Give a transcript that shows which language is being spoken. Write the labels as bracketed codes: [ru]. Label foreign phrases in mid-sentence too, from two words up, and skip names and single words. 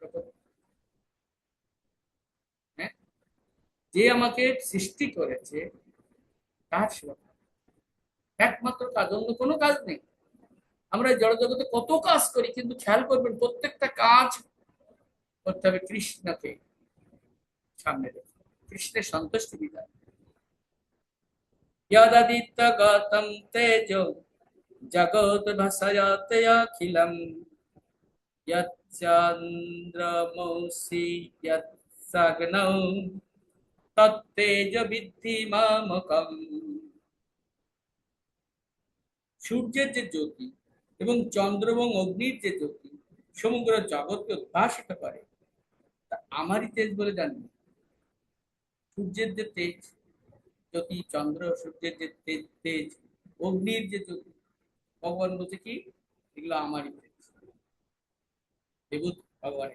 [bn] হ্যাঁ, যে আমাকে সৃষ্টি করেছে তার সেবা করা। একমাত্র কাজ, অন্য কোনো কাজ নেই। আমরা জড়জগতে কত কাজ করি, কিন্তু খেয়াল করবেন প্রত্যেকটা কাজ করতে হবে কৃষ্ণকে সামনে রেখে, কৃষ্ণের সন্তুষ্টি বিধান। [sa] यदित गौतम तेजो जगत भासयते अखिलम् यच्चन्द्रमसि यत्सग्नौ तत्तेज विद्धि मामकम्। [bn] সূর্যের যে জ্যোতি এবং চন্দ্র এবং অগ্নির যে জ্যোতি সমগ্র জগৎকে উদ্ভাসিত করে, তা আমারই তেজ বলে জানবে। সূর্যের যে তেজ, জ্যোতি, চন্দ্র সূর্যের যে তেজ, তেজ, অগ্নির যে জ্যোতি, ভগবান বলছে কি, এগুলো আমারই তেজ, বিভূত ভগবানের।